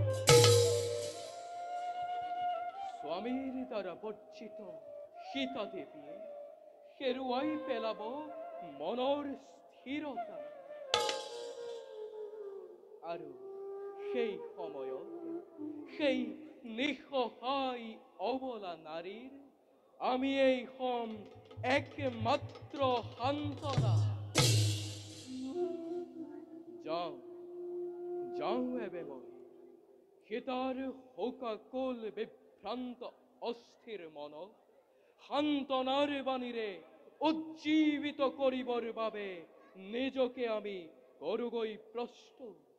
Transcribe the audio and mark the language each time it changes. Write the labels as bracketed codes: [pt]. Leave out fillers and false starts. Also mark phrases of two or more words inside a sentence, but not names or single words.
[as] স্বামীৰ দ্বাৰা বৰ্জিত সীতা দেৱীয়ে হেৰুৱাই পেলাব মনৰ স্থিৰতা আৰু সেই সময়ত সেই নিঃসহায় অবলা নারীর আমি এই হম একমাত্র সান্তনা যাও যাও এবে মই সীতার শোকাকুল বিভ্রান্ত অস্থির মন সান্তনার বাণীরে উজ্জীবিত করিবৰ বাবে নিজকে আমি করুগৈ প্রস্তুত